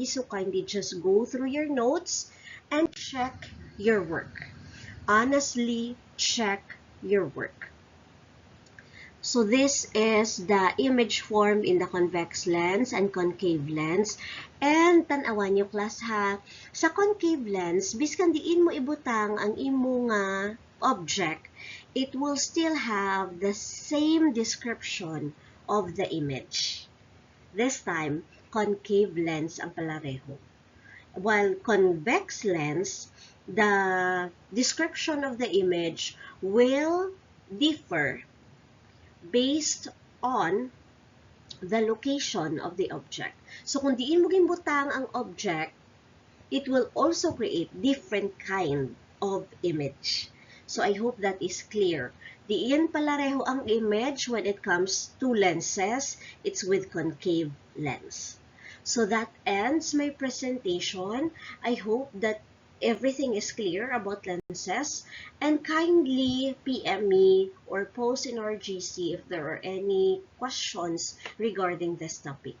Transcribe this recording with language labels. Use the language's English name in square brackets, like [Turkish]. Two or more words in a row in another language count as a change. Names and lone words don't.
[English] So kindly just go through your notes and check your work. Honestly, check your work. So this is the image formed in the convex lens and concave lens. And [Cebuano] tanawan nyo [English] class [Cebuano] ha, sa [English] concave lens, [Cebuano] biskan diin mo ibutang ang imong [English] object, it will still have the same description of the image. This time, concave lens [Cebuano] ang palareho. [English] While convex lens, the description of the image will differ based on the location of the object. So [Cebuano] kung diin mo gimbutang ang [English] object, it will also create different kind of image. So I hope that is clear. [Cebuano] Diin palareho ang [English] image when it comes to lenses. It's with concave lens. So that ends my presentation. I hope that everything is clear about lenses. And kindly PM me or post in our GC if there are any questions regarding this topic.